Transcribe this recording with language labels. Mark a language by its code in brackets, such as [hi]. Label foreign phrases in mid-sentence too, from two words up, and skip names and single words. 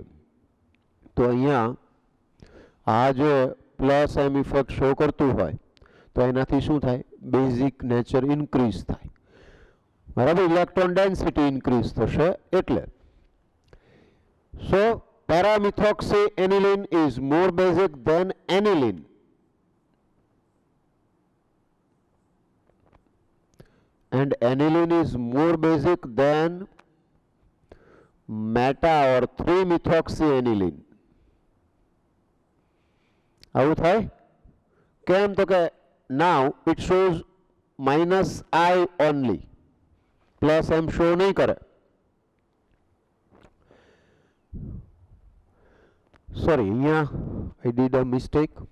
[gu] તો અહીંયા આ જે [en] plus M effect show [gu] કરતું હોય તો એનાથી શું થાય? [en] basic nature increase [gu] થાય. બરાબર? [en] electron density increase [gu] થશે એટલે. [en] so para-methoxyaniline is more basic than aniline. And aniline is more basic than meta or 3-methoxyaniline. [gu] આવું થાય? કેમ? તો કે [en] now it shows -I only, plus m show [gu] નહીં કરે. [en] Sorry, અહીંયા I did a mistake.